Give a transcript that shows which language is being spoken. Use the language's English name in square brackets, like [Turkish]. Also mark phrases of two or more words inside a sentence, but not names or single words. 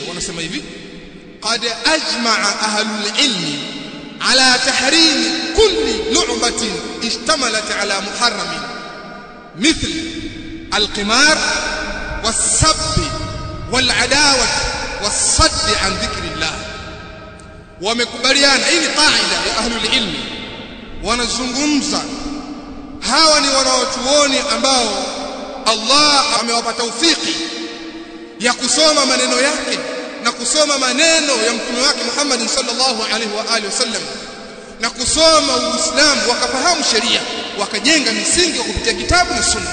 [Swahili] Wanasema hivi: [Arabic] قد أجمع أهل العلم على تحريم كل لعبة اشتملت على محرم مثل القمار والسب والعداوة والصد عن ذكر الله. [Swahili] ومكبريان hii ni qaida ya [Arabic] أهل العلم, [Swahili] wanazungumza. Hawa ni wanawachuoni ambao Allah amewapa taufiki ya kusoma maneno yake na kusoma maneno ya mtume wake Muhammad [Arabic] صلى الله عليه وآله وسلم [Swahili] na kusoma Uislamu, wakafahamu sheria, wakajenga misingi kupitia kitabu na sunna.